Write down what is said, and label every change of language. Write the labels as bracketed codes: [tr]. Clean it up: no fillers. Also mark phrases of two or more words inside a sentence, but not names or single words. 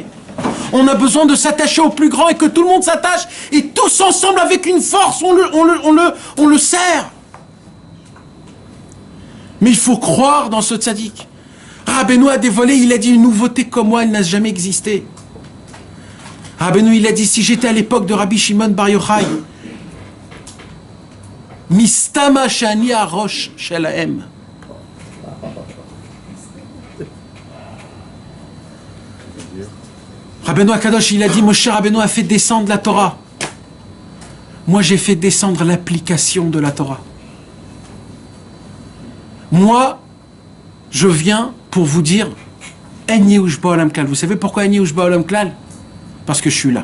[fr] On a besoin de s'attacher au plus grand et que tout le monde s'attache et tous ensemble avec une force, on le sert. Mais il faut croire dans ce tzaddik. Rabbeinu a dévoilé, il a dit une nouveauté comme moi, elle n'a jamais existé. Rabbeinu, il a dit, si j'étais à l'époque de Rabbi Shimon Bar Yochai, [he] מסתמא שאני הראש שלהם. [fr] Rabbeinu Akadosh, il a dit, Moshe Rabbeinu a fait descendre la Torah. Moi, j'ai fait descendre l'application de la Torah. Moi, je viens pour vous dire, [he] אין ייאוש בעולם כלל. [fr] Vous savez pourquoi [he] אין ייאוש בעולם כלל? [fr] Parce que je suis là.